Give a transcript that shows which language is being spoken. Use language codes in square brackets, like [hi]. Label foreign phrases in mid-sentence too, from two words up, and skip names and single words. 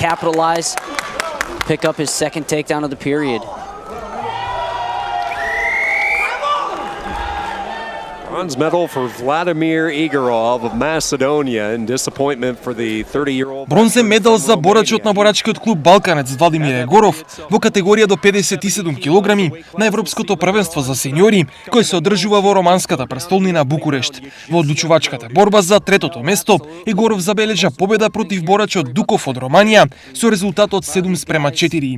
[en] capitalize, pick up his second takedown of the period. Bronze medal for Vladimir Igorov of Macedonia in disappointment for the 30-year-old. [mk] Бронзен медал за борачот на борачкиот клуб Балканец Владимир Егоров во категорија до 57 килограми на Европското првенство за сеньори, кој се одржува во романската престолнина Букурешт. Во одлучувачката борба за третото место, Егоров забележа победа против борачот Дуков од Романија со резултатот 7:4.